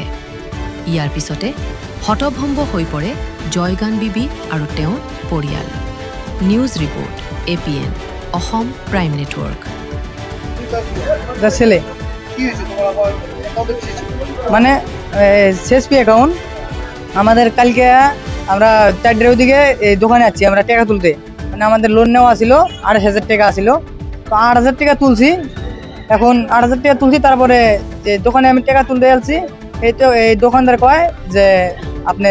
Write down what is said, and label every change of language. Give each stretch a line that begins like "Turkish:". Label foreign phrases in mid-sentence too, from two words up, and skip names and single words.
Assamese: ইয়াৰ পিছতে হতভম্ব হৈ পৰে জয়গান বিবি আৰু তেওঁৰ পৰিয়াল।
English: news report
Assamese: APN অসম প্ৰাইম নেটৱৰ্ক।
Bangla: মানে CSP অ্যাকাউন্ট আমাদের কালকে আমরা 4টার দিকে এই দোকানে আছি আমরা টাকা তুলতে, মানে আমাদের লোন নেওয়া ছিল 28,000 টাকা ছিল। তো 8,000 টাকা তুলছি, এখন 8,000 টাকা তুলছি, তারপরে যে দোকানে আমি টাকা তুলতে যাচ্ছি, এই তো এই দোকানদার কয় যে আপনার